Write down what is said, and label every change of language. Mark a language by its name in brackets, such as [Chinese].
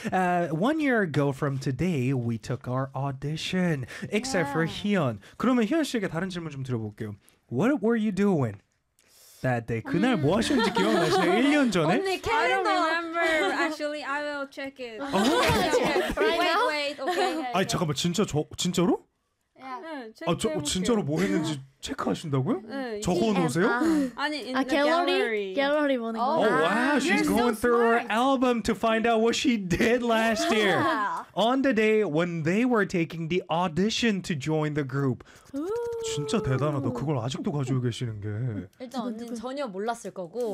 [English] One year ago from today, we took our audition. Except for 희연. [Korean] 그러면 희연 씨에게 다른 질문 좀 들어볼게요. [English] What were you doing? That day. [Korean] 그날 뭐 하셨는지 기억나시나요? 1년 전에? 언니, 캘린더. [English] I don't remember. Actually, I will check it. Oh, okay. Right now? Wait, wait. Okay. [Korean] 아니, 잠깐만. 진짜로? 네, 체크해볼게요. 진짜로 뭐 했는지 체크하신다고요? 네, 적어 놓으세요? [English] 아니, in the gallery. [Korean] 갤러리 보는 거. [English] Oh, wow. She's so going through smart. her album to find out what she did last year. On the day when they were taking the audition to join the group. [Korean] 진짜 대단하다. 그걸 아직도 가지고 계시는 게. 일단 언니는 전혀 몰랐을 거고.